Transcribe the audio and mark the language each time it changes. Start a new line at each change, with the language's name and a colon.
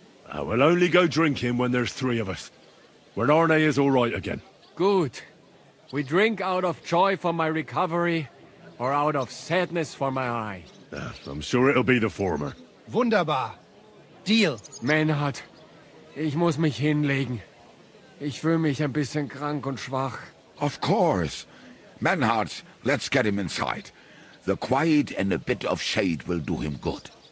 English: I will only go drinking when there's 3 of us. When Arne is all right again. Good. We drink out of joy for my recovery, or out of sadness for my eye. I'm sure it'll be the former. Wunderbar. Deal.
German: Menhard, ich muss mich hinlegen. Ich fühle mich ein bisschen krank und schwach.
English: Of course. Menhard, let's get him inside. The quiet and a bit of shade will do him good.